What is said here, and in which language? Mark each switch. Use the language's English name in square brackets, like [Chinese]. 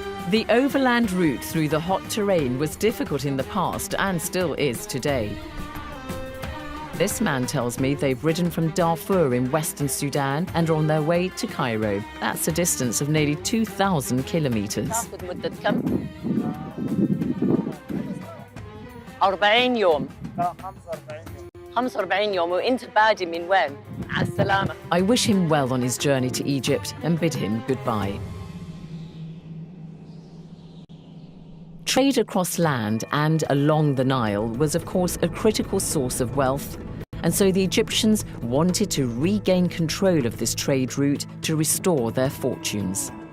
[English] The overland route through the hot terrain was difficult in the past and still is today. This man tells me they've ridden from Darfur in western Sudan and are on their way to Cairo. That's a distance of nearly 2,000 kilometers. [Arabic] 40 يوم 45 يوم وانت بادي من وين؟ على السلامة. [English] I wish him well on his journey to Egypt and bid him goodbye. Trade across land and along the Nile was, of course, a critical source of wealth, and so the Egyptians wanted to regain control of this trade route to restore their fortunes.